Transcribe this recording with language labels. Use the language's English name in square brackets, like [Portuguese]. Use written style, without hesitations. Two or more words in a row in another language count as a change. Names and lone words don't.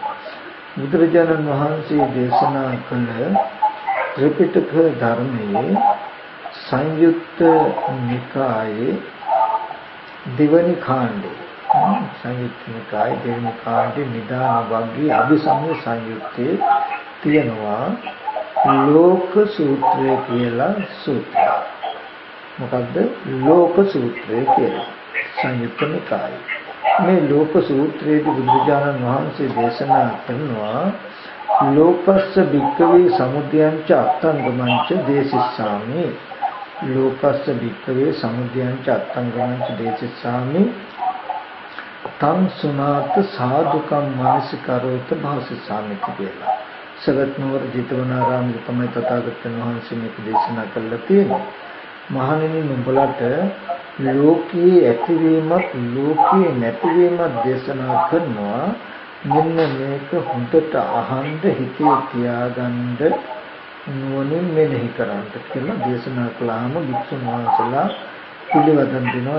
[Sinhala] බුදුරජාණන් වහන්සේ දේශනා කළ ත්‍රිපිටක ධර්මයේ සංයුත්ත නිකායේ දෙවනි කාණ්ඩය සංයුත්ත නිකායේ දෙවනි කාණ්ඩේ නිදාන වර්ගයේ අභිසමය සංයුත්තේ තියෙනවා ලෝක සූත්‍රය කියලා සූත්‍රය. මොකද්ද ලෝක සූත්‍රය කියලා? සංයුත්ත නිකායේ මේ ලෝක සූත්‍රයේදී බුදුරජාණන් වහන්සේ දේශනා කරනවා [Pali] ලෝකස්ස භික්ඛවේ සමුදයංච අත්තංගමංච දේසිස්සාමි. ලෝකස්ස භික්ඛවේ සමුදයංච අත්තංගමංච දේසිස්සාමි තං සුනාත සාදුකම් මනසිකරෝත භාසිස්සාමි කියලා. [Sinhala] සවැත් නුවර ජේතවනාරාමයේ තමයි තථාගතයන් වහන්සේ මේක දේශනා කළා තියෙන්නේ. මහණෙනි නුඹලට ලෝකයේ ඇතිවීමත් ලෝකයේ නැතිවීමත් දේශනා කරනවා. මෙන්න මේක හොඳට අහන්න හිතේ තියාගන්න නුවණින් මෙනෙහි කරන්න කියලා දේශනා කළාම වික්ෂුන් වහන්සේලා පිළිවදන් දෙනවා.